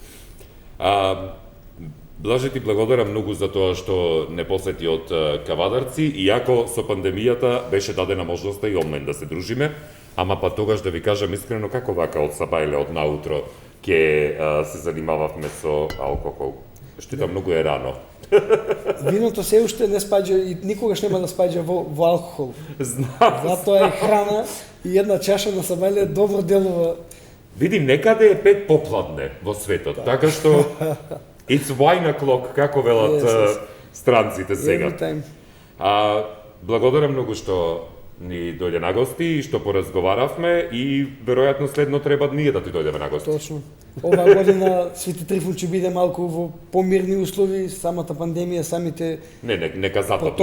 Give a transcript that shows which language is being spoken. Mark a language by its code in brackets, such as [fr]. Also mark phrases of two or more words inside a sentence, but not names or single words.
[mk] Блаже ти благодарам многу за тоа што не посети од Кавадарци, иако со пандемијата беше дадена можноста и онлайн да се дружиме, ама па тогаш да ви кажам искрено како вака од сабајле од наутро ќе се занимававме со алкохол. Штета многу е рано. Виното се уште не спаѓа и никогаш нема да спаѓа во алкохол. Знам. Затоа е храна и една чаша на сабајле добро делува. Види, некаде е 5 попладне во светот, така што [en] it's wine o'clock, [mk] како велат Yes. странците сега. [en] Every time. [mk] Благодарам многу што ни дојде на гости и што поразговаравме и веројатно следно треба ние да ти дојдеме на гости. Точно. Оваа година Свети Трифун ќе биде малку во помирни услови, самата пандемија, самите Нека затопли, не